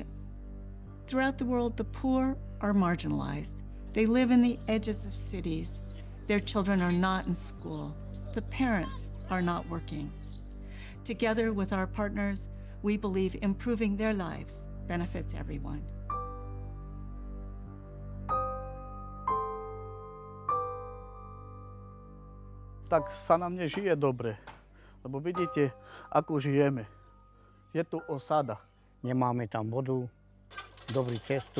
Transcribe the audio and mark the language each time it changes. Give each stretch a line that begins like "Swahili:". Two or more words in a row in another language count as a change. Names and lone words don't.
English: Throughout the world, the poor are marginalized. They live in the edges of cities. Their children are not in school. The parents are not working. Together with our partners, we believe improving their lives benefits everyone.
Slovak: Tak sa nám nežije dobre, lebo vidíte, ako žijeme. Je tu osada. Nemáme tam vodu, dobrú cestu.